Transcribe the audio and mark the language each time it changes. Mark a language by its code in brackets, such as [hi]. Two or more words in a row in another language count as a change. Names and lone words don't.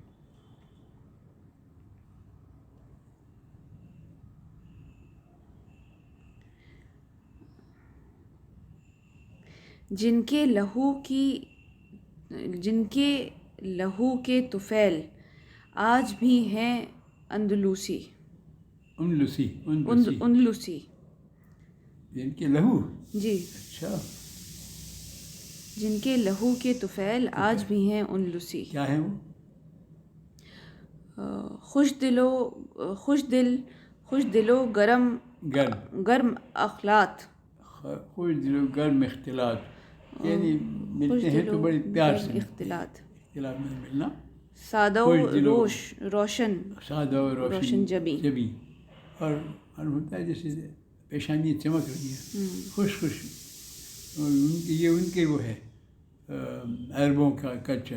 [ur] جن کے لہو کے طفیل آج بھی ہیں اندلوسی. اندلوسی. جن کے لہو. جی. اچھا. جن کے لہو کے طفیل آج بھی ہیں اندلوسی. کیا ہے وہ؟ خوش دل و گرم اخلاط. خوش دل و گرم اختلاط، یعنی ملتے ہیں تو بڑی پیار سے. اختلاط میں ملنا. سادہ و روشن، سادہ و روشن جبی. اور ہوتا ہے جیسے پیشانی چمک رہی ہے، خوش. یہ ان کے وہ ہے عربوں کا کلچر.